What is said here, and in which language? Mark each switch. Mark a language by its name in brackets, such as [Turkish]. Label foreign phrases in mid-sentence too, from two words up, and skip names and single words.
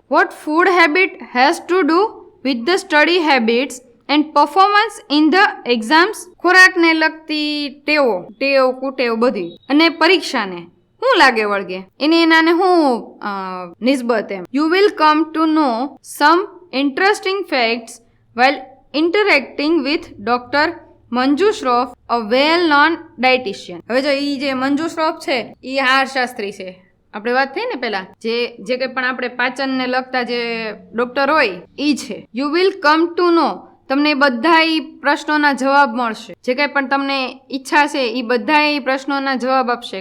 [English] What food habit has to do with the study habits and performance in the exams. [Gujarati] ખોરાકને લગતી ટેવ કુટેવ બધી અને પરીક્ષાને શું લાગે વળગે એની એનાને શું નિસ્બત એમ. [English] you will come to know some interesting facts while interacting with Dr. મંજુ શ્રોફ, a well known dietitian. [Gujarati] હવે જો ઈ જે મંજુ શ્રોફ છે ઈ આહારશાસ્ત્રી છે. આપણે વાત થઈ ને પેલા જે કંઈ પણ આપણે પાચનને લગતા જે ડોક્ટર હોય ઈ છે. [English] you will come to know, [Gujarati] તમને બધા ઈ પ્રશ્નોના જવાબ મળશે. જે કંઈ પણ તમને ઈચ્છા છે ઈ બધા ઈ પ્રશ્નોના જવાબ આપશે.